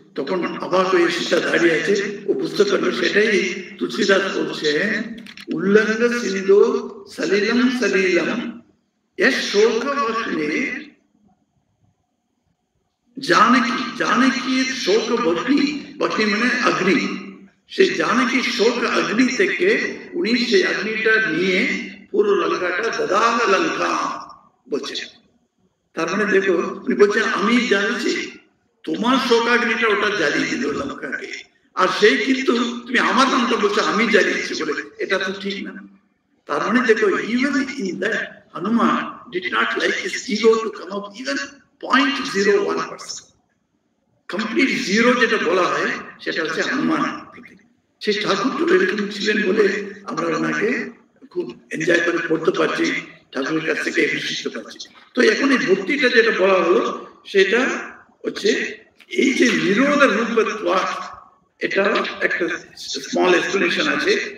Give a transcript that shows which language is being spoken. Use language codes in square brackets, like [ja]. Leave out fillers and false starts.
[bn] তখন অবাক হয়ে সীতা দাঁড়িয়ে আছে, ও বুঝতে পারলো সেটাই তুলসীদাস বলছে, উল্লঙ্ঘ সিন্ধু সলিলম সলিলম শোক ভস্মে জানকী, জানকীর শোক ভস্মি, ভস্মি মানে অগ্নি, সেই জানকী শোক অগ্নি থেকে উনি সেই অগ্নিটা নিয়ে পুরো লঙ্কাটা দদাহ লঙ্কা বলছে। তার মানে দেখো উনি বলছেন, আমি জানছি তোমার শোকাগ্নিটা ওটা জ্বালিয়ে দিল লঙ্কাকে, আর সেই কিন্তু তুমি আমার নামটা বলছো আমি জ্বালিয়েছি বলে, এটা তো ঠিক না। তার মানে দেখো, [en] even in that Hanuman did not like his ego to come up even 0.01%, complete zero [bn] যেটা বলা হয় সেটা হচ্ছে হনুমান। সেই ঠাকুর তো এরকম ছিলেন বলে আমরা ওনাকে খুব এনজয় করে পড়তে পারছি, ঠাকুরের কাছ থেকে শিখতে পারছি। তো এখন এই ভক্তিটা যেটা বলা হলো সেটা হচ্ছে এই যে নিরোধের রূপের ওয়াক, এটা একটা স্মল এক্সপ্লেনেশন আছে।